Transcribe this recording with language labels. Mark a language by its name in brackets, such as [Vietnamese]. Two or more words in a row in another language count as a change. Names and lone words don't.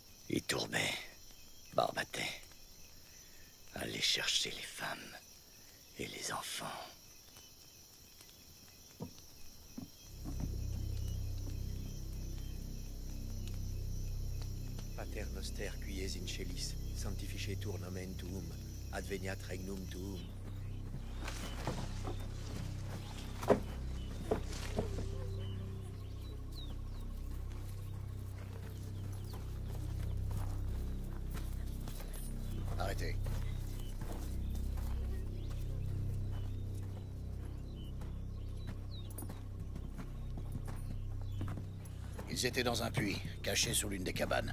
[French] Il tourbait, barbatait. Allait chercher les femmes et les enfants. [Latin] Pater noster qui es in celis, sanctificetur nomen tuum, adveniat regnum tuum. [French] Arrêtez. Ils étaient dans un puits, cachés sous l'une des cabanes.